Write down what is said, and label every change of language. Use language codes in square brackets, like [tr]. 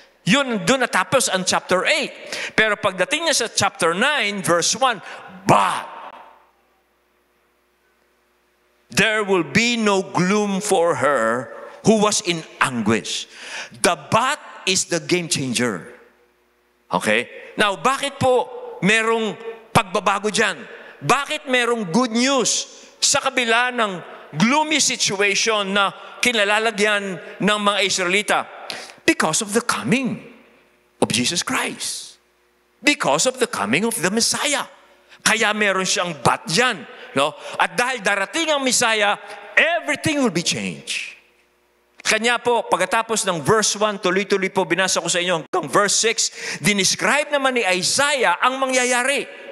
[tl] Yun, doon natapos ang chapter 8. Pero pagdating niya sa chapter 9, verse 1, [en] "But there will be no gloom for her who was in anguish." The but is the game changer. [tl] Okay? Now, bakit po merong pagbabago dyan? Bakit merong good news sa kabila ng gloomy situation na kinalalagyan ng mga Israelita? [en] Because of the coming of Jesus Christ. Because of the coming of the Messiah. [tl] Kaya meron siyang but dyan. No? At dahil darating ang Messiah, [en] everything will be changed. [tl] Kanya po, pagkatapos ng verse 1, tuloy-tuloy po binasa ko sa inyo hanggang verse 6, dinescribe naman ni Isaiah ang mangyayari.